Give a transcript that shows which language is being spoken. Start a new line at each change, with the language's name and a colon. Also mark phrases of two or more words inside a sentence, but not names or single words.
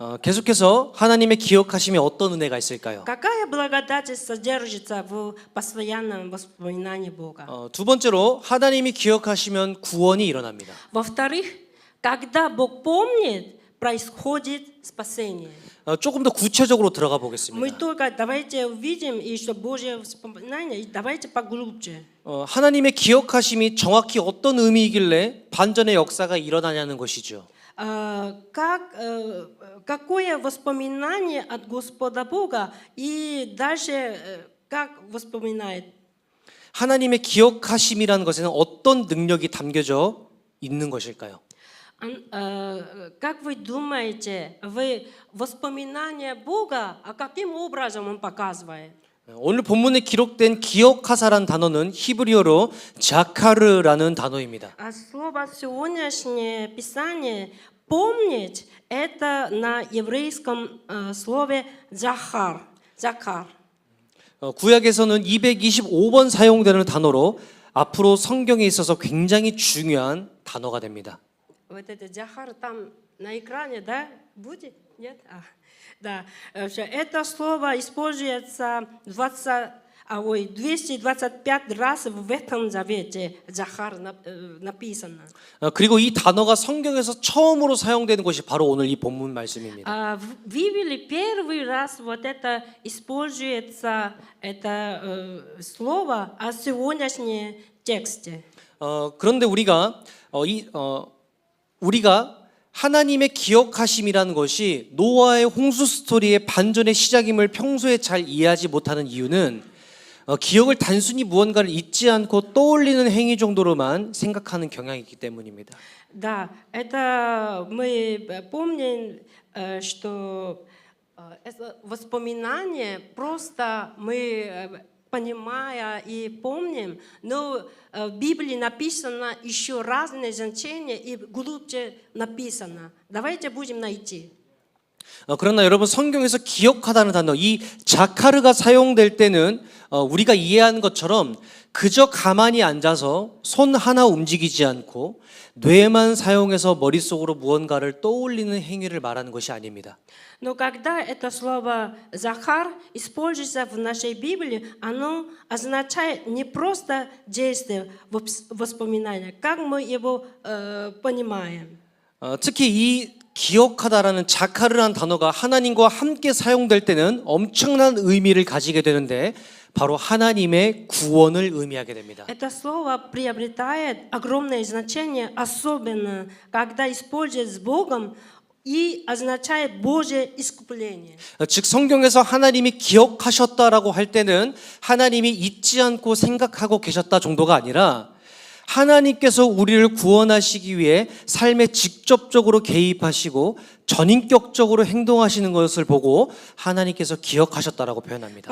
Korean: 계속해서 하나님의 기억하심이 어떤 은혜가 있을까요?
Russian: Какая благодать содержится в постоянном воспоминании Бога?
Korean: 두 번째로 하나님이 기억하시면 구원이 일어납니다.
Russian: Во-вторых, когда Бог помнит, происходит спасение.
Korean: 조금 더 구체적으로 들어가 Мы 보겠습니다.
Russian: только давайте увидим, и что Божье воспоминание, и давайте поглубже.
Korean: 하나님의 기억하심이 정확히 어떤 의미이길래 반전의 역사가 일어나냐는 것이죠.
Russian: Какое воспоминание от Господа Бога, и дальше как воспоминает.
Korean: 하나님의 기억하심이라는 것에는 어떤 능력이 담겨져 있는 것일까요?
Russian: Как вы думаете, воспоминание Бога, а каким образом Он показывает?
Korean: 오늘 본문에 기록된 기억하사란 단어는 히브리어로 자카르라는 단어입니다.
Russian: А слово сегодняшнее Писание помнить это на еврейском слове захар. захар.
Korean: 구약에서는 225번 사용되는 단어로 앞으로 성경에 있어서 굉장히 중요한 단어가 됩니다.
Russian: Вот это захар там на экране, да? Будет? Нет? Да. Это слово используется 225 раз в этом завете. Захар написано.
Korean: 그리고 이 단어가 성경에서 처음으로 사용되는 것이 바로 오늘 이 본문 말씀입니다.
Russian: В Библии первый раз вот это используется это слово о сегодняшнем тексте.
Korean: 그런데 우리가 하나님의 기억하심이라는 것이 노아의 홍수 스토리의 반전의 시작임을 평소에 잘 이해하지 못하는 이유는 기억을 단순히 무언가를 잊지 않고 떠올리는 행위 정도로만 생각하는 경향이 있기 때문입니다.
Russian: Да, это мы помним, что это воспоминание просто мы понимая и помним, но в Библии написано еще разные значения и глубже написано. Давайте будем найти.
Korean: 그러나 여러분 성경에서 기억하다는 단어, 이 자카르가 사용될 때는 우리가 이해하는 것처럼 그저 가만히 앉아서 손 하나 움직이지 않고 뇌만 사용해서 머릿속으로 무언가를 떠올리는 행위를 말하는 것이 아닙니다.
Russian: Но когда это слово «захар» используется в нашей Библии, оно означает не просто действие, воспоминания, как мы его понимаем.
Korean: 특히 이 기억하다라는 자카르라는 단어가 하나님과 함께 사용될 때는 엄청난 의미를 가지게 되는데 바로 하나님의 구원을 의미하게 됩니다.
Russian: Это слово приобретает огромное значение, особенно когда используется с Богом и означает Божье искупление.
Korean: 즉 성경에서 하나님이 기억하셨다라고 할 때는 하나님이 잊지 않고 생각하고 계셨다 정도가 아니라 하나님께서 우리를 구원하시기 위해 삶에 직접적으로 개입하시고 전인격적으로 행동하시는 것을 보고 하나님께서 기억하셨다라고 표현합니다.